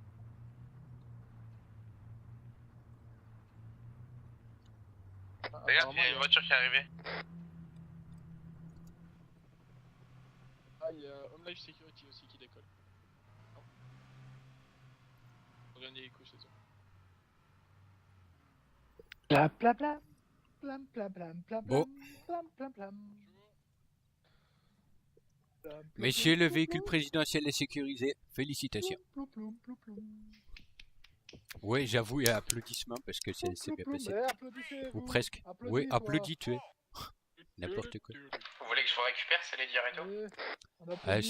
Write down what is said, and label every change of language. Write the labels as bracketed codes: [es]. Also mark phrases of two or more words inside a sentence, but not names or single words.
[fr] Regarde, il y a une voiture qui est arrivée. Ah, il y a Home Life Security aussi qui décolle. Non. On vient d'hélico chez eux. Bla bla bla. Plam, plam, plam, plam, Bon. plam, plam, plam. Plam, plam, Messieurs, plam, le plam, véhicule plam, présidentiel est sécurisé. Félicitations. plam, plam, plam, plam. Ouais, j'avoue, il y a applaudissements parce que c'est bien Plam, passé. plam. Applaudissez-vous. Ou presque. Applaudis, Oui, toi. applaudis, tu es. N'importe quoi. Vous voulez que je vous récupère, c'est les dire et tout? Oui, on applaudit.